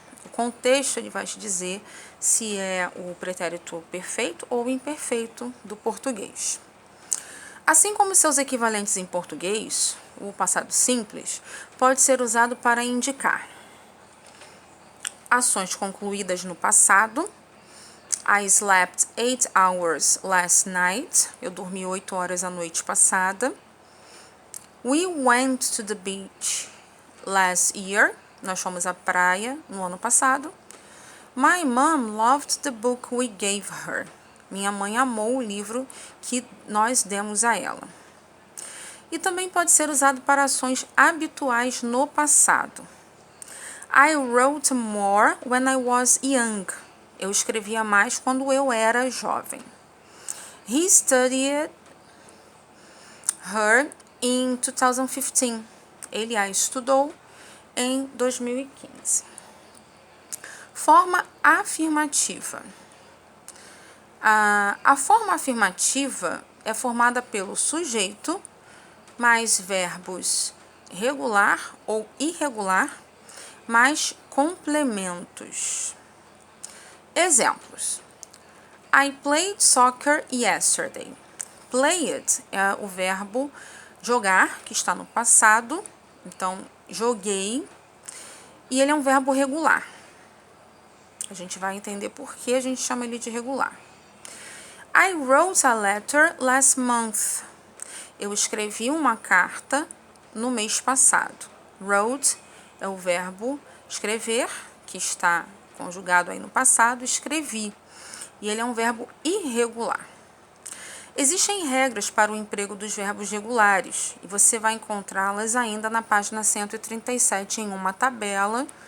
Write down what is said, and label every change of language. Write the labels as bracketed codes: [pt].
[pt] O contexto ele vai te dizer se é o pretérito perfeito ou imperfeito do português. Assim como seus equivalentes em português, o passado simples pode ser usado para indicar ações concluídas no passado. [en] I slept 8 hours last night. [pt] Eu dormi 8 horas a noite passada. [en] We went to the beach last year. [pt] Nós fomos à praia no ano passado. [en] My mom loved the book we gave her. [pt] Minha mãe amou o livro que nós demos a ela. E também pode ser usado para ações habituais no passado. [en] I wrote more when I was young. [pt] Eu escrevia mais quando eu era jovem. [en] He studied her in 2015. [pt] Ele a estudou em 2015. Forma afirmativa. A forma afirmativa é formada pelo sujeito mais verbos regular ou irregular mais complementos. Exemplos. [en] I played soccer yesterday. [pt] Played é o verbo jogar, que está no passado. Então, joguei. E ele é um verbo regular. A gente vai entender por que a gente chama ele de regular. [en] I wrote a letter last month. [pt] Eu escrevi uma carta no mês passado. Wrote é o verbo escrever, que está conjugado aí no passado, escrevi. E ele é um verbo irregular. Existem regras para o emprego dos verbos regulares e você vai encontrá-las ainda na página 137 em uma tabela.